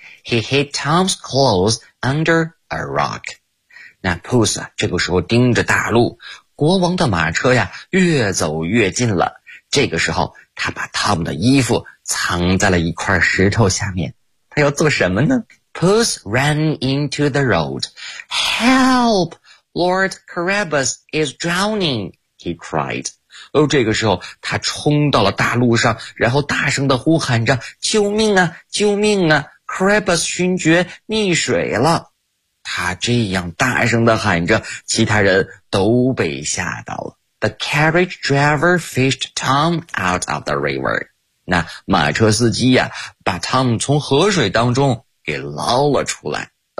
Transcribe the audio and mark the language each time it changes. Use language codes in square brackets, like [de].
[en] He hid Tom's clothes under a rock. [zh] 那 Puss 啊，这个时候盯着大路，国王的马车呀越走越近了。这个时候，他把 Tom 的衣服藏在了一块石头下面。他要做什么呢？ [en] Puss ran into the road. Help! Lord Carabas is drowning, he cried. [zh] 哦，这个时候他冲到了大路上，然后大声地呼喊着，救命啊，救命啊， Carabas 勋爵溺水了。他这样大声地喊着，其他人都被吓到了。 [en] The carriage driver fished Tom out of the river. [zh] 那马车司机呀，把 Tom 从河水当中给捞了出来。